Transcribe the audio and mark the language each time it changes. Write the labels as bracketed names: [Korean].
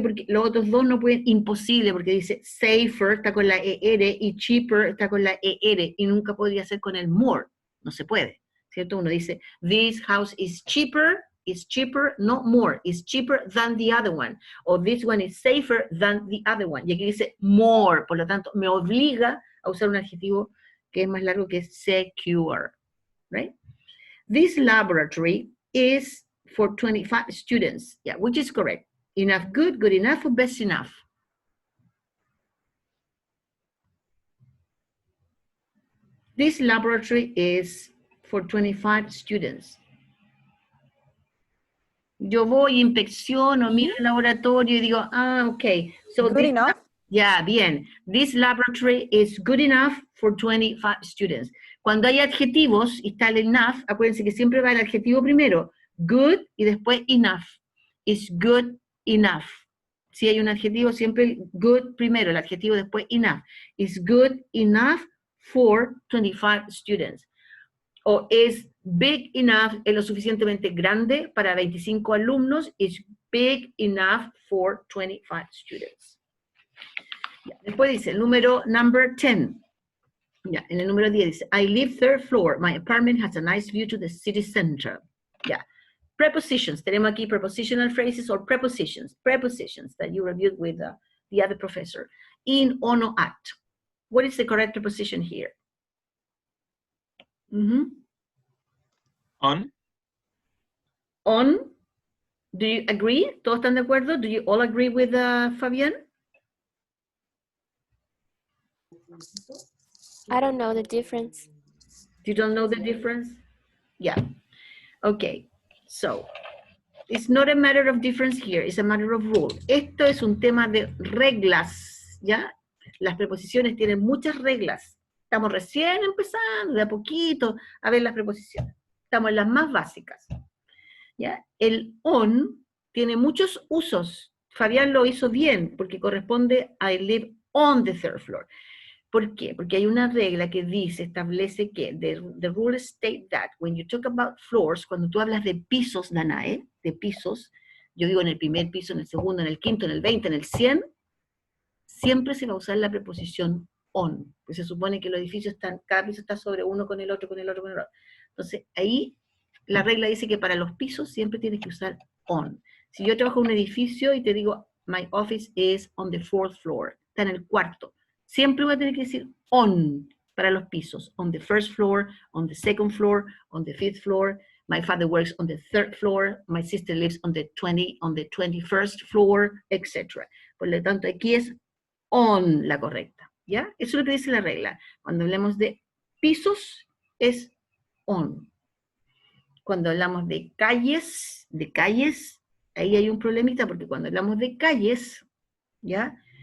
[Spanish] Porque los otros dos no pueden, imposible, porque dice safer, está con la ER, y cheaper está con la ER, y nunca podría ser con el more. No se puede, ¿cierto? Uno dice, [English] this house is cheaper, no more, is cheaper than the other one, o this one is safer than the other one. [Spanish] Y aquí dice more, por lo tanto, me obliga a usar un adjetivo que es más largo que secure, right? [English] This laboratory is for 25 students, yeah, which is correct. Enough good, good enough, or best enough? This laboratory is for 25 students. [Spanish] Yo voy, inspecciono, miro el laboratorio y digo, okay. [English] So Good enough. Yeah, bien. This laboratory is good enough for 25 students. [Spanish] Cuando hay adjetivos y está el enough, acuérdense que siempre va el adjetivo primero, good y después enough. [English] Is good enough. [Spanish] Si hay un adjetivo, siempre good primero, el adjetivo después enough. [English] Is good enough for 25 students. [Spanish] O es big enough, es lo suficientemente grande para 25 alumnos, [English] is big enough for 25 students. [Spanish] Ya, después dice, number 10. Ya, en el número 10 dice, [English] I live third floor. My apartment has a nice view to the city center. Ya. Prepositions. [Spanish] Tenemos aquí [English] prepositional phrases or prepositions. Prepositions that you reviewed with the other professor. In, on, or at. What is the correct preposition here? On. On. Do you agree? [Spanish] ¿Todos están de acuerdo? [English] Do you all agree with Fabian? I don't know the difference. You don't know the difference? Yeah. Okay. So, it's not a matter of difference here. It's a matter of rule. [Spanish] Esto es un tema de reglas, ¿ya? Las preposiciones tienen muchas reglas. Estamos recién empezando, de a poquito, a ver las preposiciones. Estamos en las más básicas. ¿Ya? El on tiene muchos usos. Fabián lo hizo bien, porque corresponde a [English] I live on the third floor. [Spanish] ¿Por qué? Porque hay una regla que dice, establece que, [English] the rules state that when you talk about floors, [Spanish] cuando tú hablas de pisos, Danae, de pisos, yo digo en el primer piso, en el segundo, en el quinto, en el 20, en el 100, siempre se va a usar la preposición on, pues se supone que los edificios están, cada piso está sobre uno con el otro, con el otro, con el otro. Entonces, ahí la regla dice que para los pisos siempre tienes que usar on. Si yo trabajo en un edificio y te digo, [English] my office is on the fourth floor, [Spanish] está en el cuarto, siempre voy a tener que decir on para los pisos, [English] on the first floor, on the second floor, on the fifth floor. My father works on the third floor, my sister lives on the 21st floor, etc. [Spanish] Por lo tanto, aquí es on la correcta, ¿ya? Eso es lo que dice la regla. Cuando hablamos de pisos, es on. Cuando hablamos de calles, ahí hay un problemita, porque cuando hablamos de calles, ¿ya?